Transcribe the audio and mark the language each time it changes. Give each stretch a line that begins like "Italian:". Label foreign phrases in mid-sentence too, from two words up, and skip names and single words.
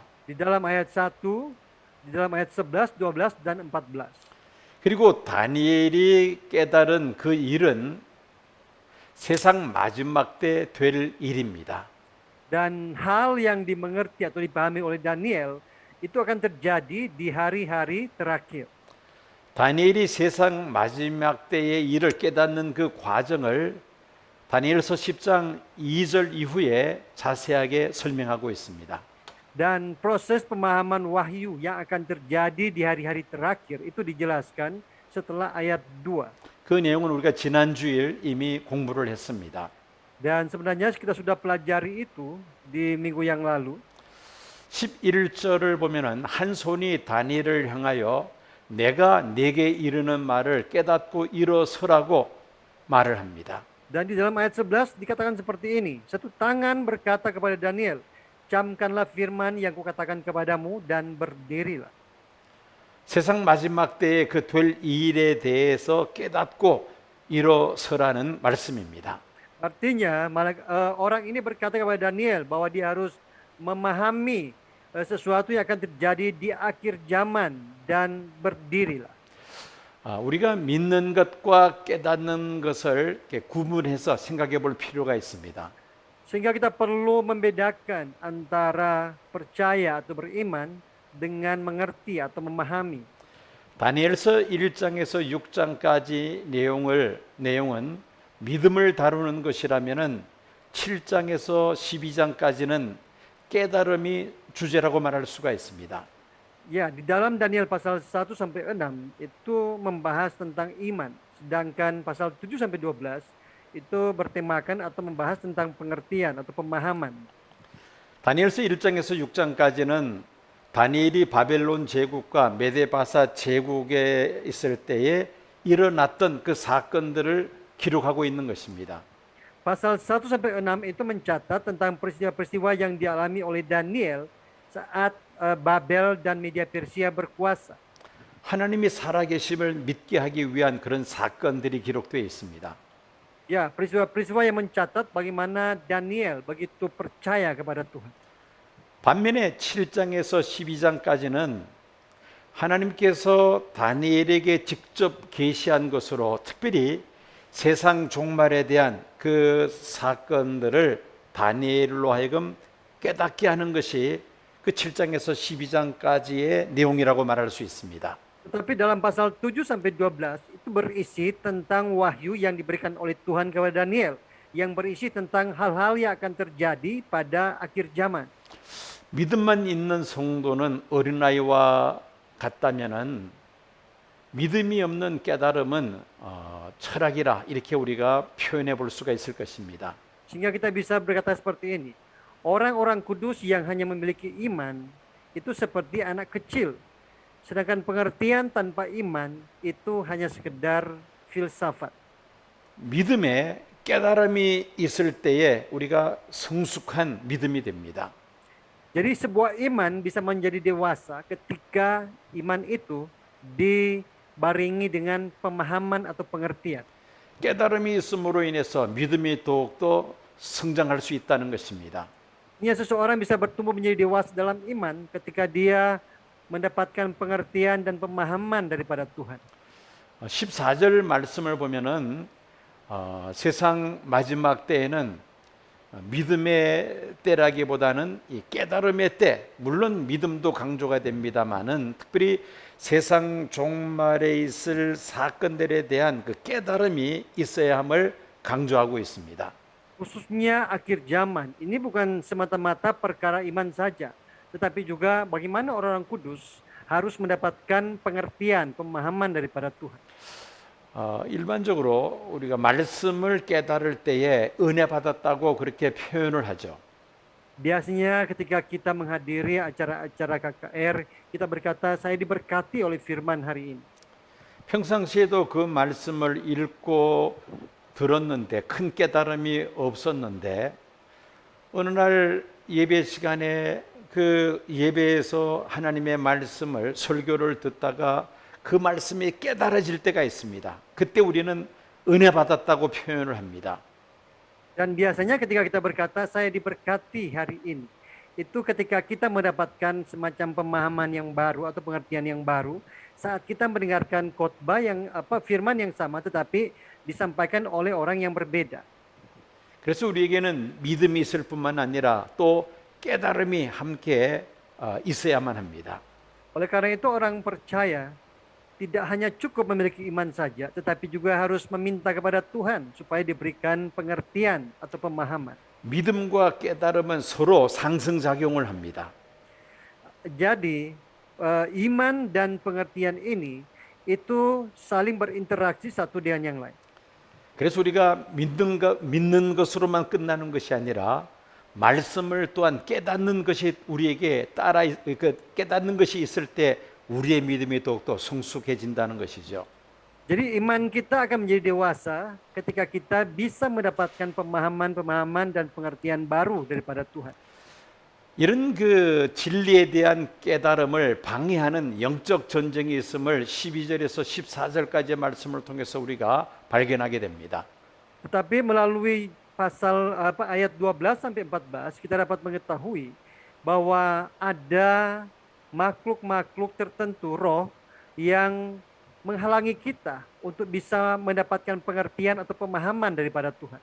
Indonesian: Di dalam ayat 1, di dalam ayat 11, 12, dan 14.
Korean: 그리고 다니엘이 깨달은 그 일은 세상 마지막 때 될 일입니다.
Indonesian: Dan hal yang dimengerti atau dipahami oleh Daniel itu akan terjadi di hari-hari terakhir.
Korean: 다니엘이 세상 마지막 때의 일을 깨닫는 그 과정을 다니엘서 10장 2절 이후에 자세하게 설명하고 있습니다.
Indonesian: Dan proses pemahaman wahyu yang akan terjadi di hari-hari terakhir itu dijelaskan setelah ayat 2.
Korean: 그 내용은 우리가 지난 주일 이미 공부를 했습니다.
Indonesian: Dan sebenarnya kita sudah pelajari itu di minggu yang lalu.
Korean: 11절을 보면은 한 손이 다니엘을 향하여 내가 네게 이르는 말을 깨닫고 일어서라고 말을 합니다.
Indonesian: Dan di dalam ayat 11 dikatakan seperti ini. Satu tangan berkata kepada Daniel, camkanlah firman yang kukatakan kepadamu dan berdirilah.
Korean: 세상 마지막 때에 그 될 일에 대해서 깨닫고 일어서라는 말씀입니다.
Indonesian: Artinya orang ini berkata kepada Daniel bahwa dia harus memahami sesuatu yang akan terjadi di akhir zaman dan berdirilah.
Korean: 우리가 믿는 것과 깨닫는 것을 이렇게 구분해서 생각해 볼 필요가 있습니다.
Indonesian: Sehingga kita perlu membedakan antara percaya atau beriman dengan mengerti atau memahami.
Korean: 다니엘서 1장에서 6장까지 내용은 믿음을 다루는 것이라면은 7장에서 12장까지는 깨달음이 주제라고 말할 수가 있습니다.
Indonesian: Ya, di dalam Daniel pasal 1 sampai 6 itu membahas tentang iman, sedangkan pasal 7 sampai 12 itu bertemakan atau membahas tentang pengertian atau pemahaman.
Korean: 다니엘서 1장에서 6장까지는 다니엘이 바벨론 제국과 메데바사 제국에 있을 때에 일어났던 그 사건들을 기록하고 있는 것입니다.
Indonesian: Pasal 1 sampai 6 itu mencatat tentang peristiwa-peristiwa yang dialami oleh Daniel saat Babel dan Media Persia berkuasa.
Korean: 하나님이 살아계심을 믿게 하기 위한 그런 사건들이 기록되어 있습니다.
Indonesian: Ya, peristiwa-peristiwa yang mencatat bagaimana Daniel begitu percaya kepada Tuhan.
Korean: 반면에 7장에서 12장까지는 하나님께서 다니엘에게 직접 계시한 것으로 특별히 세상 종말에 대한 그 사건들을 다니엘로 하여금 깨닫게 하는 것이 그 7장에서 12장까지의 내용이라고 말할 수 있습니다.
Indonesian: Tetapi dalam pasal 7 sampai 12 itu berisi tentang wahyu yang diberikan oleh Tuhan kepada Daniel, yang berisi tentang hal-hal yang akan terjadi pada akhir zaman.
Korean: 믿음만 있는 성도는 어린아이와 같다면은 믿음이 없는 깨달음은 철학이라 이렇게 우리가 표현해 볼 수가 있을 것입니다.
Indonesian: Sehingga kita bisa berkata seperti ini. Orang-orang kudus yang hanya memiliki iman itu seperti anak kecil. Sedangkan pengertian tanpa iman itu hanya sekedar filsafat.
Korean: 믿음에 깨달음이 있을 때에 우리가 성숙한 믿음이 됩니다.
Indonesian: Jadi sebuah iman bisa menjadi dewasa ketika iman itu dibarengi dengan pemahaman atau pengertian.
Korean: 깨달음이 있음으로 인해서 믿음이 더욱더 성장할 수 있다는 것입니다.
Indonesian: Ini seseorang bisa bertumbuh menjadi dewasa dalam iman ketika dia mendapatkan pengertian dan pemahaman daripada Tuhan.
Korean: 14절 말씀을 보면은 세상 마지막 때에는 믿음의 때라기보다는 이 깨달음의 때, 물론 믿음도 강조가 됩니다만은 특별히 세상 종말에 있을 사건들에 대한 그 깨달음이 있어야 함을 강조하고 있습니다.
Indonesian: Khususnya akhir zaman, ini bukan semata-mata perkara iman saja, tetapi juga bagaimana orang-orang kudus harus mendapatkan pengertian, pemahaman daripada Tuhan.
Korean: 일반적으로 우리가 말씀을 깨달을 때에 은혜 받았다고 그렇게 표현을 하죠.
Indonesian: Biasanya ketika kita menghadiri acara-acara KKR, kita berkata, saya diberkati oleh firman hari ini.
Korean: 평상시에도 그 말씀을 읽고 들었는데 큰 깨달음이 없었는데 어느 날 예배 시간에 그 예배에서 하나님의 말씀을 설교를 듣다가 그 말씀이 깨달아질 때가 있습니다. 그때 우리는 은혜 받았다고 표현을 합니다.
Indonesian: Dan biasanya ketika kita berkata saya diberkati hari ini, itu ketika kita mendapatkan semacam pemahaman yang baru atau pengertian yang baru saat kita mendengarkan khotbah yang firman yang sama tetapi disampaikan oleh orang yang berbeda.
Korean: 그래서 우리에게는 믿음이 있을 뿐만 아니라 또 깨달음이 함께 있어야만 합니다.
Indonesian: Oleh karena itu orang percaya tidak hanya cukup memiliki iman saja, tetapi juga harus meminta kepada Tuhan supaya diberikan pengertian atau pemahaman.
Korean: 믿음과 깨달음은 서로 상승작용을 합니다.
Indonesian: Jadi iman dan pengertian ini itu saling berinteraksi satu dengan yang lain.
Korean: 그래서 우리가 믿는 것으로만 끝나는 것이 아니라 말씀을 또한 깨닫는 것이 우리에게 깨닫는 것이 있을 때 우리의 믿음이 더욱더 성숙해진다는 것이죠.
Indonesian: Jadi iman kita akan menjadi dewasa ketika kita bisa mendapatkan pemahaman dan pengertian baru daripada Tuhan.
Korean: 이런 그 진리에 대한 깨달음을 방해하는 영적 전쟁이 있음을 12절에서 14절까지의 말씀을 통해서 우리가 발견하게 됩니다.
Indonesian: Tetapi melalui pasal ayat 12 sampai 14 kita dapat mengetahui bahwa ada makhluk-makhluk tertentu, roh, yang menghalangi kita untuk bisa mendapatkan pengertian atau pemahaman daripada Tuhan.